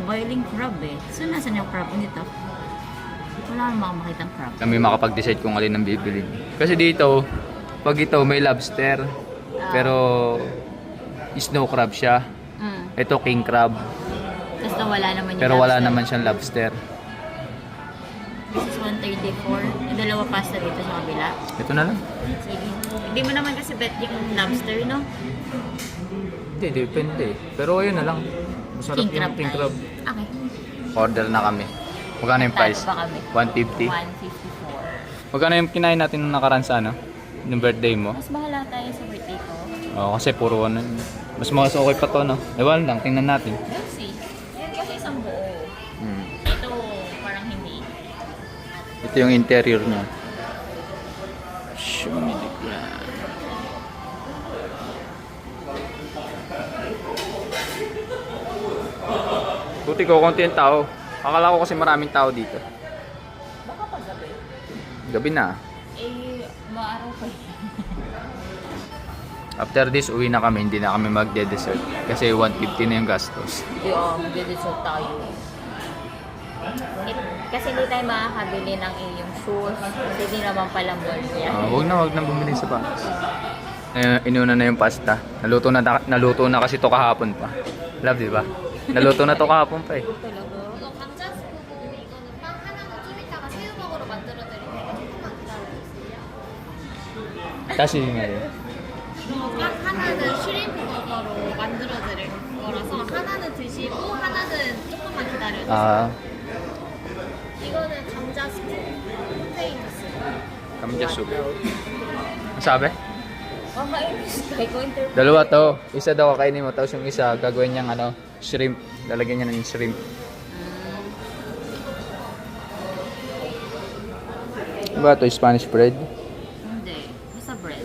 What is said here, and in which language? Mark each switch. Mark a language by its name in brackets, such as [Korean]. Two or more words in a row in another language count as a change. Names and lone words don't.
[Filipino] Boiling crab eh. So nasan yung crab nito? Wala naman ako makitang crab. Kami makapag-decide kung alin ang bibili. Kasi dito, pag ito may lobster, pero snow crab siya. Ito king crab, Tapos wala naman yung pero wala lobster. naman siyang lobster. [English] This is 134. [Filipino] Yung dalawa pasta dito sa kabila. Ito na lang. Sige. Hindi mo naman kasi bet yung lobster, no? Hindi, depende. Pero ayun na lang. Masarap King crab yung king tayo. crab. Okay. Order na kami. Magkano yung price? Talo pa kami. 150. 154. Magkano yung kinain natin nung nakaraan sa yung birthday mo? Mas bahala tayo sa birthday ko. Oo, kasi puro mas okay pa to, no? Ewan lang, tingnan natin. [English] Let's see. [Filipino] Yan kasi isang buo. Hmm. Ito, parang hindi. Ito yung interior niya. [English] Show me the ground. [Filipino] Buti ko konti yung tao. Akala ko kasi maraming tao dito. Baka paggabi. Gabi na. Maaraw pa. [English] After this, [Filipino] uwi na kami. Hindi na kami magde-dessert. Kasi 150 na yung gastos. Magde-dessert tayo. Kasi hindi tayo makakabili ng iyong shoes. Kasi di naman pala mall yan. Huwag na bumili sa patas. Inuna na yung pasta. Naluto na kasi to kahapon pa. Love, di ba? Naluto na to kahapon pa eh. Talaga. [Korean] 이거 감자스프고 이거는 빵 하나는 좀 이따가 새우먹으로 만들어드릴게요. 조금만 기다려주세요. [Filipino] Kasi ngayon. [Korean] 빵 하나는 슈림버거로 만들어드릴 거라서 하나는 드시고 하나는 조금만 기다려주세요. Ah, 이거는 감자스프, [English] potato soup. [Filipino] 감자 soup. Ang sabi? Kakainis. Kaya ko interview. Dalawa to. Isa daw kakainin mo. Tapos yung isa, gagawin niyang ano, shrimp. Lalagyan niya ng shrimp. Ano ba ito? Spanish bread? Hindi. Basta bread.